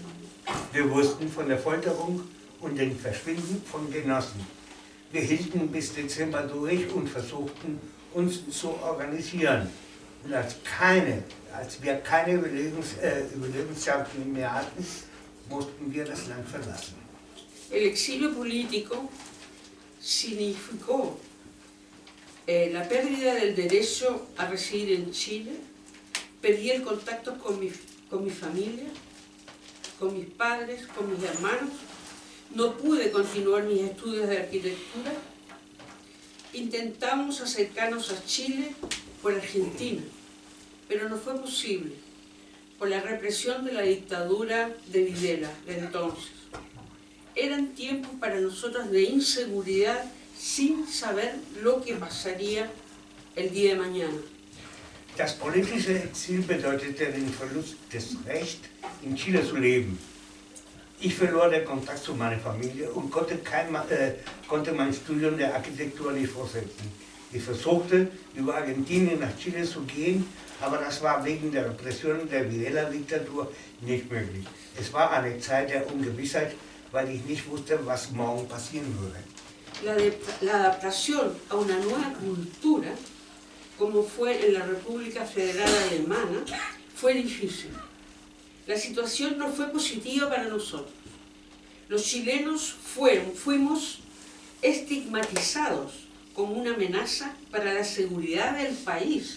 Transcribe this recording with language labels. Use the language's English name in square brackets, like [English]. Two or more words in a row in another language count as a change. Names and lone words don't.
[German] Wir wussten von der Folterung und dem Verschwinden von Genossen. Wir hielten bis Dezember durch und versuchten, uns zu organisieren. Und als wir keine Überlebenschancen mehr hatten, mussten wir das Land verlassen. [Spanish] El exilio político significó la pérdida del derecho a residir en Chile, perdí el contacto con mi familia, con mis padres, con mis hermanos, no pude continuar mis estudios de arquitectura, intentamos acercarnos a Chile por Argentina, pero no fue posible por la represión de la dictadura de Videla de entonces. Eran tiempos para nosotros de inseguridad sin saber lo que pasaría el día de mañana. [German] Das politische Exil bedeutete den Verlust des Rechts, in Chile zu leben. Ich verlor den Kontakt zu meiner Familie und konnte mein Studium der Architektur nicht fortsetzen. Ich versuchte, über Argentinien nach Chile zu gehen, aber das war wegen der Repression der Videla-Diktatur nicht möglich. Es war eine Zeit der Ungewissheit, weil ich nicht wusste, was morgen passieren würde. [Spanish] La adaptación a una nueva cultura, como fue en la República Federal Alemana, fue difícil. La situación no fue positiva para nosotros. Los chilenos fuimos estigmatizados como una amenaza para la seguridad del país.